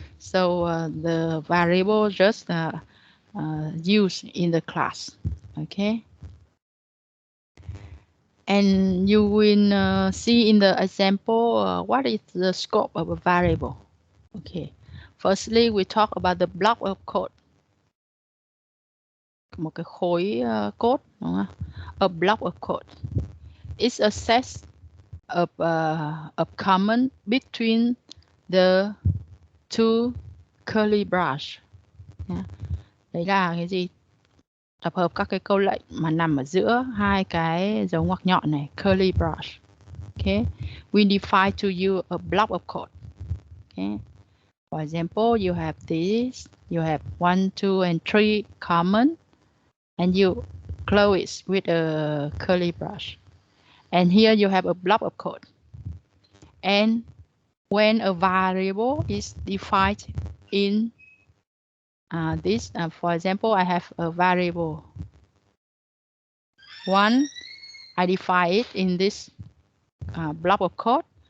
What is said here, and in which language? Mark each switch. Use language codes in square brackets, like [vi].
[en] So the variable just used in the class. Okay. And you will see in the example what is the scope of a variable. Okay. Firstly, we talk about the block of code. [vi] Một cái khối code, đúng không? [en] A block of code. It's a set of command between the two curly brace. [vi] Yeah. Đấy là cái gì? Tập hợp các cái câu lệnh mà nằm ở giữa hai cái dấu ngoặc nhọn này, curly brace. [en] Okay, we define to you a block of code. Okay, for example, you have this, you have 1, 2, and 3 common, and you close it with a curly brace. And here you have a block of code. And when a variable is defined in this, for example, I have a variable 1, I define it in this block of code.